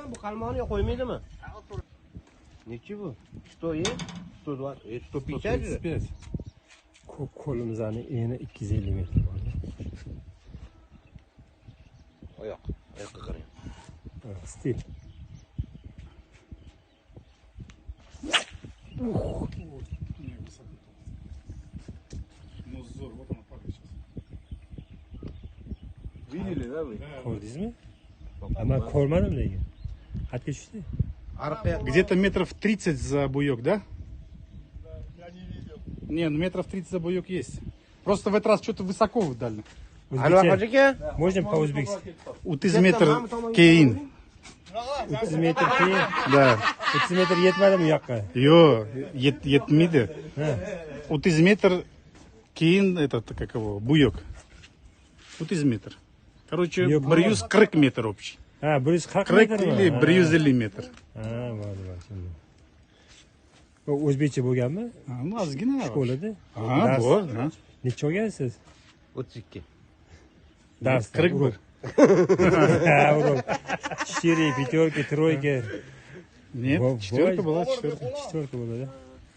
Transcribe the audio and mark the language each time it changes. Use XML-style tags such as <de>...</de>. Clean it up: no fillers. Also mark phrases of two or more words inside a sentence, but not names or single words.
<uz>Bu qalmonni qo'ymaydimi? Nechi bu? 100 ye? 120, 150 135. Ko'p qo'limizning eni 250 metr bor. Oyoqqa qarang. Stil.</uz> <ru>Ну, зор, вот она падает сейчас. Видели, да вы?</ru> <uz>Ko'rdingizmi? Men ko'rmadim lekin. Qatga tushdi?</uz> <ru>Где-то метров 30 за буек, да? Я не видел. Не, ну метров 30 за буек есть. Просто в этот раз что-то высоко вы дали.</ru> <uz>Anvar hoji aka?</uz> <ru>Можно по-o'zbekski?</ru> <kk>30 метр кейін.</kk> <uz>30 metr keyin.</uz> <ru>Да.</ru> <uz>30 metr yetmadimi bu yoqqa?</uz> <kk>Yo, yetmedi.</kk> <ru>30 метр кейін, этот, как его, буек. 30 метр. Короче,</ru> <kk>Yok,</kk> <ru>140 метр общий.</ru> <uz>Ha, 140 40 metr</uz> <ru>или 150 метр.</ru> <uz>Ha, bo'ldi, tushundim. Bu o'zbekcha bo'lganmi?</uz> <ru>Ну, ozgina.</ru> <uz>Shkolada.</uz> <ru>Ага, вот, да.</ru> <uz>Necha olgansiz? 32. Darsda. 41. Ha, urib. 4, 5, 3.</uz> <ru>Нет, четверка была, четверка. Четверка bo'ladi.</ru>